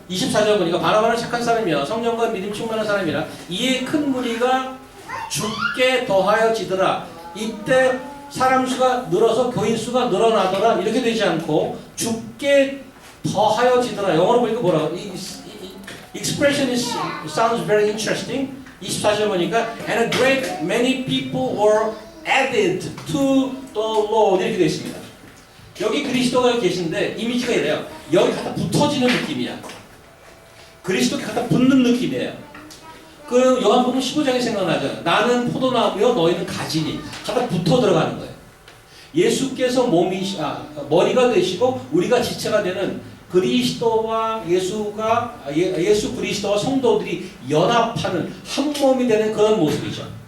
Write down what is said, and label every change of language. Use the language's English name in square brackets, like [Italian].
[Korean] 24절 보니까 바나바는 착한 사람이여 성령과 믿음 충만한 사람이라 이에 큰 무리가 죽게 더하여지더라. 이때 사람 수가 늘어서 교인 수가 늘어나더라 이렇게 되지 않고 죽게 더하여지더라. 영어로 보니까 뭐라고? 이 [English] expression sounds very interesting. [Korean] 24절 보니까 [English] and a great many people were added to the Lord [Korean] 이렇게 되어 있습니다. 여기 그리스도가 계신데 이미지가 이래요. 여기 갖다 붙어지는 느낌이야. 그리스도께 갖다 붙는 느낌이에요. 그 요한복음 15장이 생각나잖아요. 나는 포도나무요 너희는 가지니 갖다 붙어 들어가는 거예요. 예수께서 머리가 되시고 우리가 지체가 되는 그리스도와 예수 그리스도와 성도들이 연합하는 한 몸이 되는 그런 모습이죠.